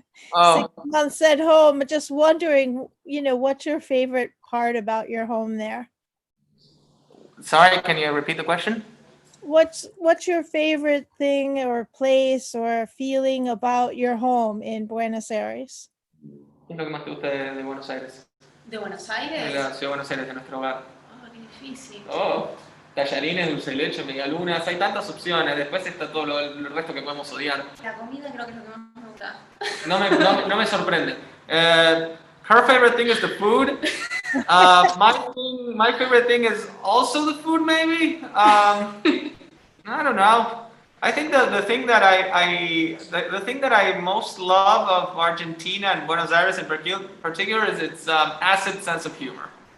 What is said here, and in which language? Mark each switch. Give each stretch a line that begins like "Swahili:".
English: 6 months at home, just wondering, what's your favorite part about your home there? Sorry, can you repeat the question? What's your favorite thing or place or feeling about your home in Buenos Aires?
Spanish: ¿Qué es lo que más te gusta de Buenos Aires? ¿De Buenos De Aires? la ciudad de Buenos Aires, de nuestro hogar. Oh, qué difícil. Oh, tallarines, dulce de leche, medialunas, hay tantas opciones. Después está todo el resto que podemos odiar. La comida creo que es lo que más me gusta. No me sorprende.
English: Her favorite thing is the food. My favorite thing is also the food, maybe. I don't know. I think the thing that the thing that I most love of Argentina and Buenos Aires in particular is its acid sense of humor.